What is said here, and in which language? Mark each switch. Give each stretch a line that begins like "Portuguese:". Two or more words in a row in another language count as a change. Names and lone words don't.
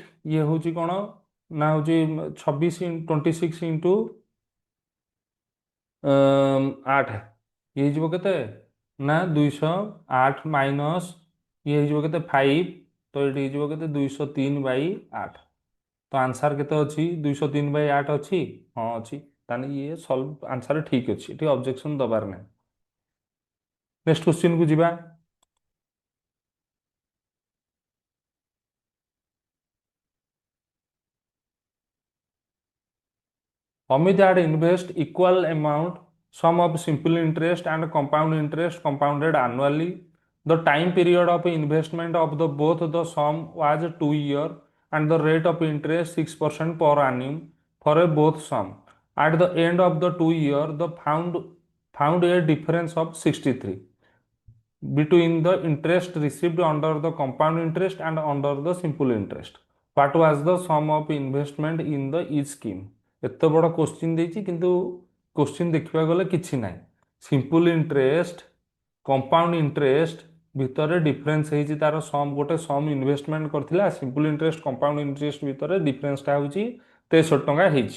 Odia: ଇଏ ହେଉଛି କ'ଣ ନା ହେଉଛି 26 ଇଣ୍ଟୁ 8 ଇଏ ହେଇଯିବ କେତେ ନା 208 ମାଇନସ୍ ଇଏ ହେଇଯିବ କେତେ 5। ତ ଏଇଠି ହେଇଯିବ କେତେ 203/8। ତ ଆନ୍ସାର କେତେ ଅଛି 203/8 ଅଛି। ହଁ ଅଛି, ତାହେଲେ ଇଏ
English: solve answer
Odia: ଠିକ୍ ଅଛି, ଏଠି ଅବଜେକ୍ସନ୍ ଦେବାର ନାହିଁ। ନେକ୍ସଟ କ୍ୱେଶ୍ଚିନ୍କୁ ଯିବା।
English: Amit had invest equal amount sum of simple interest and compound interest compounded annually. The time period of investment of the both the sum was 2 years and the rate of interest 6% per annum for a both sum. At the end of the 2 year, the found a difference of 63 between the interest received under the compound interest and under the simple interest. What was the sum of investment in the each scheme?
Odia: ଏତେ ବଡ଼ କୋଶ୍ଚିନ୍ ଦେଇଛି କିନ୍ତୁ କୋଶ୍ଚିନ୍ ଦେଖିବାକୁ ଗଲେ କିଛି ନାହିଁ।
English: simple interest compound interest
Odia: ଭିତରେ ଡିଫରେନ୍ସ ହେଇଛି ତାର ସମ୍ ଗୋଟେ
English: sum investment
Odia: କରିଥିଲା
English: simple interest compound interest
Odia: ଭିତରେ ଡିଫରେନ୍ସଟା ହେଉଛି 63 ଟଙ୍କା ହେଇଛି।